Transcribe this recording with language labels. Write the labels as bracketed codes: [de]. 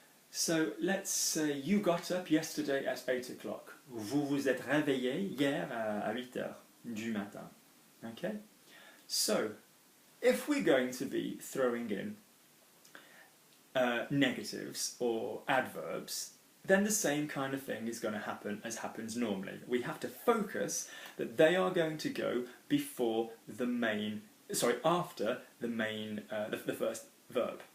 [en] So let's say you got up yesterday at 8 o'clock. [fr] Vous vous êtes réveillé hier à 8 heures du matin. [en] Okay? So, if we're going to be throwing in negatives or adverbs, then the same kind of thing is going to happen as happens normally. We have to focus that they are going to go before the main, after the main, the first verb.